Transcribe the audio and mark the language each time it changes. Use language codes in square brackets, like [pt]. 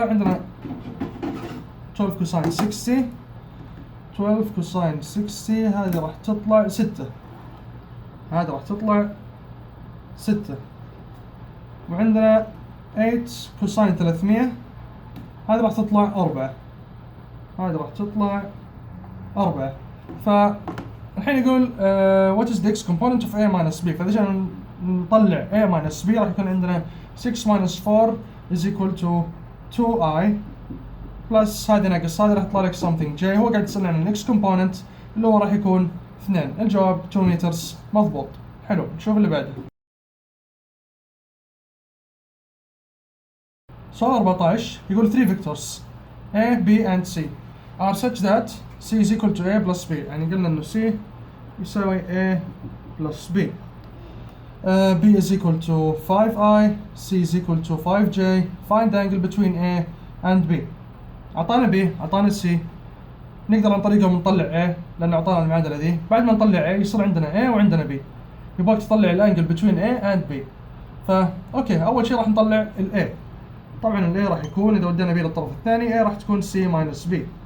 [ar] عندنا 12 كوساين 60 12 كوساين 60 هذه راح تطلع 6. هذا راح تطلع 6. وعندنا 8 كوساين 300 هذه راح تطلع 4. هذه راح تطلع 4. فالحين يقول [en] what is the x component of a minus b. [ar] فإذا جينا نطلع a minus b راح يكون عندنا [en] 6 minus 4 is equal to 2i plus [ar] هذه ناقص هذه راح يطلع لك something j. هو قاعد يسألنا عن ال x component اللي هو راح يكون 2. الجواب 2 مترز مضبوط. حلو نشوف اللي بعده. سؤال 14 يقول [en] 3 vectors A, B and C are such that C is equal to A plus B. [ar] يعني قلنا انه C يساوي [en] A plus B. B is equal to 5i, C is equal to 5j. Find the angle between A and B. [ar] اعطانا B اعطانا C. نقدر عن طريقهم نطلع A لأن اعطانا المعادلة ذي. بعد ما نطلع A يصير عندنا A وعندنا B. يبغاك تطلع الانجل [en] between A and B. [ar] فا اوكي اول شيء راح نطلع ال A. طبعا ال A راح يكون إذا ودينا B للطرف الثاني A راح تكون C minus B.